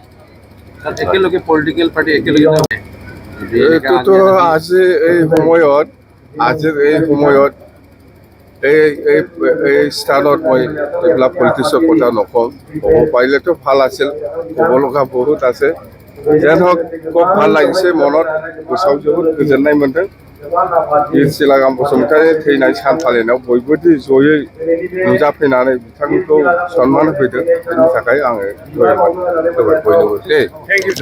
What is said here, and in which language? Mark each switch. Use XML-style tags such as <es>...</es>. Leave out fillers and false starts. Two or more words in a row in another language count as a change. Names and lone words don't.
<as>একেলগে</as> <en>political party</en> <as>একেলগে এইটোতো আজিৰ এই সময়ত এই স্থানত মই এইবিলাক পলিটিক্সৰ কথা নকওঁ। ক'ব পাৰিলেতো ভাল আছিল, ক'ব লগা বহুত আছে। যেন হওক, খুব ভাল লাগিছে, মনত</as> <brx>गोसोआव जोबोद गोजोननाय मोन्दों। बीर सिलागां बसुमतारी थैनाय सान फालिनायाव बयबो जयै नुजाफैनानै बिथांखौ सन्मान होफैदों, बेनि थाखाय आङो धन्यबाद होबाय बयनोबो।</brx>